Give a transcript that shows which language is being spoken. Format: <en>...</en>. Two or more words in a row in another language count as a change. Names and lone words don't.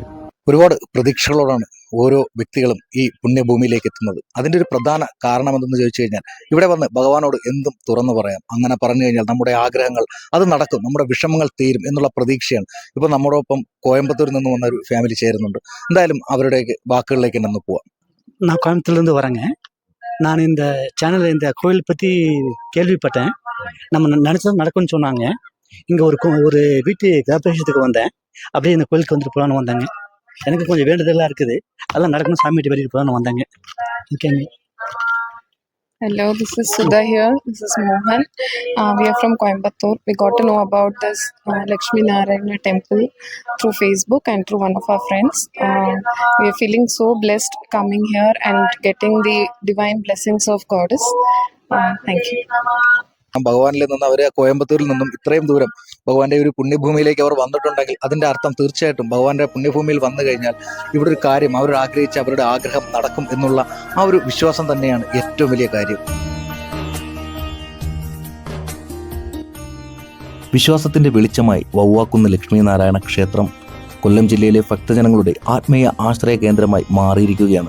<ml>ഒരുപാട് പ്രതീക്ഷകളോടാണ് ഓരോ വ്യക്തികളും ഈ പുണ്യഭൂമിയിലേക്ക് എത്തുന്നത്. അതിൻ്റെ ഒരു പ്രധാന കാരണം എന്തെന്ന് ചോദിച്ചു കഴിഞ്ഞാൽ, ഇവിടെ വന്ന് ഭഗവാനോട് എന്തും തുറന്നു പറയാം. അങ്ങനെ പറഞ്ഞു കഴിഞ്ഞാൽ നമ്മുടെ ആഗ്രഹങ്ങൾ അത് നടക്കും, നമ്മുടെ വിഷമങ്ങൾ തീരും എന്നുള്ള പ്രതീക്ഷയാണ്. ഇപ്പോൾ നമ്മോടൊപ്പം കോയമ്പത്തൂരിൽ നിന്ന് വന്ന ഒരു ഫാമിലി ചേരുന്നുണ്ട്. എന്തായാലും അവരുടെ വാക്കുകളിലേക്ക് തന്നെ പോവാം.</ml> <ta>நான் கோயம்புத்தூர்லேருந்து வரேங்க. நான் இந்த சேனலில் இந்த கோயில் பற்றி கேள்விப்பட்டேன். நம்ம நினச்சது நடக்கும்னு சொன்னாங்க. இங்கே ஒரு வீட்டு கிரகப்பிரவேசத்துக்கு வந்தேன். அப்படியே இந்த கோயிலுக்கு வந்துட்டு போகலான்னு வந்தாங்க. எனக்கு கொஞ்சம் வேண்டுதலாக இருக்குது. அதெல்லாம் நடக்கணும், சாமிகிட்ட வேண்டிட்டு போகலான்னு வந்தாங்க. ஓகேங்க.</ta> <en>Hello, this is Sudha here. This is Mohan. We are from Coimbatore. We got to know about this Lakshmi Narayana temple through Facebook and through one of our friends. We are feeling so blessed coming here and getting the divine blessings of Goddess. Thank you.</en> <ml>ഭഗവാനിൽ നിന്ന് അവർ കോയമ്പത്തൂരിൽ നിന്നും ഇത്രയും ദൂരം ഭഗവാന്റെ ഒരു പുണ്യഭൂമിയിലേക്ക് അവർ വന്നിട്ടുണ്ടെങ്കിൽ അതിന്റെ അർത്ഥം തീർച്ചയായിട്ടും ഭഗവാന്റെ പുണ്യഭൂമിയിൽ വന്നു കഴിഞ്ഞാൽ ഇവിടെ ഒരു കാര്യം അവർ ആഗ്രഹിച്ച അവരുടെ ആഗ്രഹം നടക്കും എന്നുള്ള ആ ഒരു വിശ്വാസം തന്നെയാണ് ഏറ്റവും വലിയ കാര്യം. വിശ്വാസത്തിന്റെ വെളിച്ചമായി വവ്വാക്കുന്ന് ലക്ഷ്മി നാരായണ ക്ഷേത്രം കൊല്ലം ജില്ലയിലെ ഭക്തജനങ്ങളുടെ ആത്മീയ ആശ്രയ കേന്ദ്രമായി മാറിയിരിക്കുകയാണ്.</ml>